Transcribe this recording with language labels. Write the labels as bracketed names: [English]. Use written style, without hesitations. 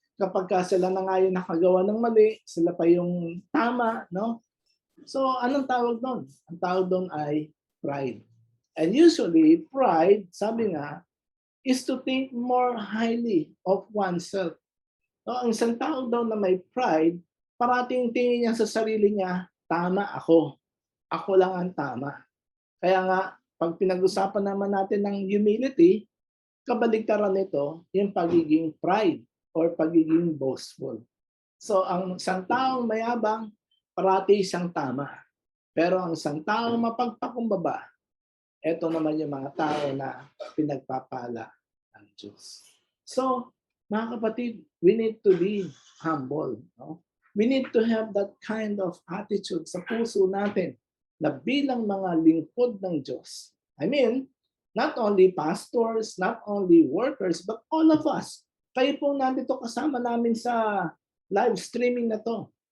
[Filipino] Kapag sila na nga yung nakagawa ng mali, sila pa yung tama, no? So anong tawag doon? Ang tawag doon ay pride. [English] And usually pride, [Filipino] sabi nga, [English] is to think more highly of oneself. [Filipino] No, ang isang tao daw na may pride, parating tingin niya sa sarili niya, tama ako. Ako lang ang tama. Kaya nga, pag pinag-usapan naman natin ng humility, kabaligtaran nito, yung pagiging pride or pagiging boastful. So, ang isang taong mayabang, parati siyang tama. Pero ang isang taong mapagpakumbaba, ito naman yung mga tao na pinagpapala ng Diyos. [English] So, [Filipino] mga kapatid, [English] we need to be humble. No? We need to have that kind of attitude [Filipino] sa puso natin na bilang mga lingkod ng Diyos. [English] I mean, not only pastors, not only workers, but all of us. [Filipino] Kayo po nandito kasama namin sa live streaming na to.